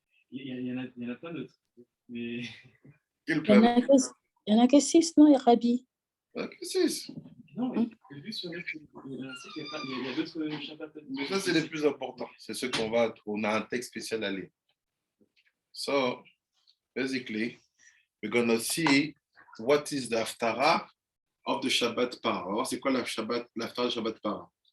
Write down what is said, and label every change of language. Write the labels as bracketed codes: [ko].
[fr] Il y en a plein d'autres. Mais... Il y en a que 6, non, Rabbi? Il y en a que 6. Non, mais vu sur le site, il y a d'autres Shabbat. Mais ça, c'est les plus importants. C'est ceux on a un texte spécial à lire. [en] So, basically, we're going to see what is the Haftara of the Shabbat Parah. [fr] On va voir c'est quoi l'Haftara de Shabbat Parah.